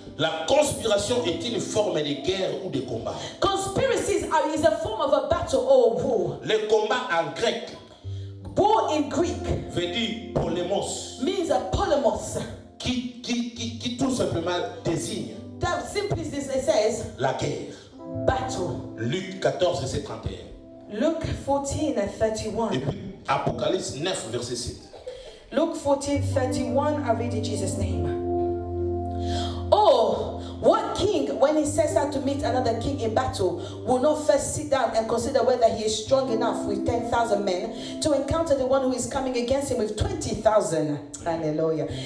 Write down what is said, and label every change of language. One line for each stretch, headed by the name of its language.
French: La conspiration est une forme de guerre ou de combat.
English: Conspiracies is a form of a battle or a war.
French: Le combat en grec,
English: war in Greek,
French: veut dire polemos,
English: means a polemos,
French: qui tout simplement désigne,
English: that simply says,
French: la guerre.
English: Battle.
French: Luc 14, verset 31.
English: Luke 14 and 31.
French: Et puis Apocalypse 9, verset 7.
English: Luke 14, 31, I read in Jesus' name. Oh, what king, when he sets out to meet another king in battle, will not first sit down and consider whether he is strong enough with 10,000 men to encounter the one who is coming against him with 20,000? Hallelujah.